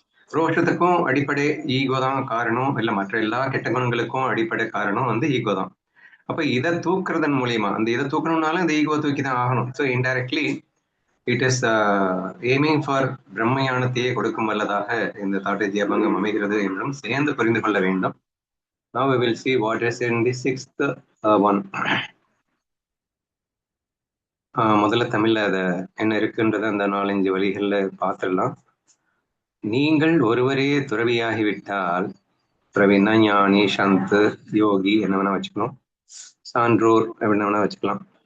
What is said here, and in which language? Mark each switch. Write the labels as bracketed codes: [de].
[ta] ரோஷத்துக்கும் அடிப்படை ஈகோ தான் காரணம், இல்லை மற்ற எல்லா கெட்ட குணங்களுக்கும் அடிப்படை காரணம் ஈகோ தான். அப்ப இதை தூக்குறதன் மூலியமா இதை தூக்கணும்னாலும் இந்த ஈகோ தூக்கி தான் ஆகணும். [en] so indirectly it is aiming for [ta] பிரம்மஞானத்தையே கொடுக்கும் வல்லதாக இந்த தாட்டேஜி அபங்கம் அமைகிறது என்றும் சேர்ந்து புரிந்து கொள்ள வேண்டும். [en] Now we will see what is in the 6th one. [ta] முதல்ல தமிழ்ல அதை என்ன இருக்குன்றத அந்த 4-5 வழிகள்ல பார்த்துடலாம். நீங்கள் ஒருவரே துறவியாகிவிட்டால், துறவின்னா ஞானி, சந்து, யோகி என்ன வேணா வச்சுக்கணும், சான்றோர் என்ன வேணா வச்சுக்கலாம்.